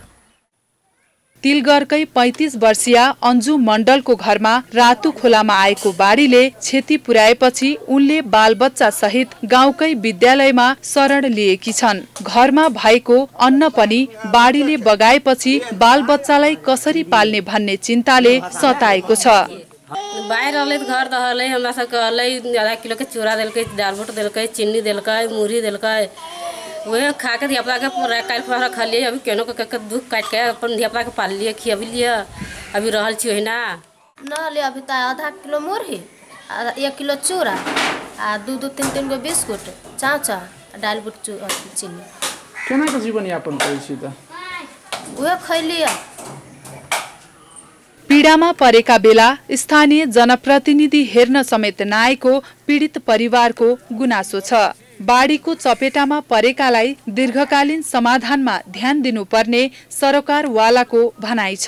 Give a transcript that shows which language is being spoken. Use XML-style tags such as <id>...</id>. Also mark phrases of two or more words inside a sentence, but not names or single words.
<ne>तिलगरकै 35 वर्षीय अन्जु मण्डलको घरमा रातु खोलामा आएको बाढीले क्षति पुर्याएपछि उनले बालबच्चा सहित गाउँकै विद्यालयमा शरण लिएकी छन्। घरमा भएको अन्न पनि बाढीले बगाएपछि बालबच्चालाई कसरी पाल्ने भन्ने चिन्ताले सताएको छ।</ne> <mai>बाहिर घर दहले हमरा सबके आधा किलो के चूड़ा देलकै, दालबुट देलकै, चीनी देलकै, मुरही देलकै, वह खा के धियापुता के काल पर खलिए। अभी केनो के दुख काट के अपन धियापुता के पाल लिए खियाबी लिए अभी रहल छी ना ले। अभी त आधा किलो मुरही, 1 किलो चूड़ा, 2-3 गो बिस्कुट, चाचा, दालबुट, चीनी। केना के जीवन यापन करै छी त वह खैलिए।</mai> <ne>पीडामा परेका बेला स्थानीय जनप्रतिनिधि हेर्न समेत नआएको पीडित परिवारको गुनासो छ। बाढीको चपेटामा परेकालाई दीर्घकालीन समाधानमा ध्यान दिनुपर्ने सरकारवालाको भनाइ छ।</ne>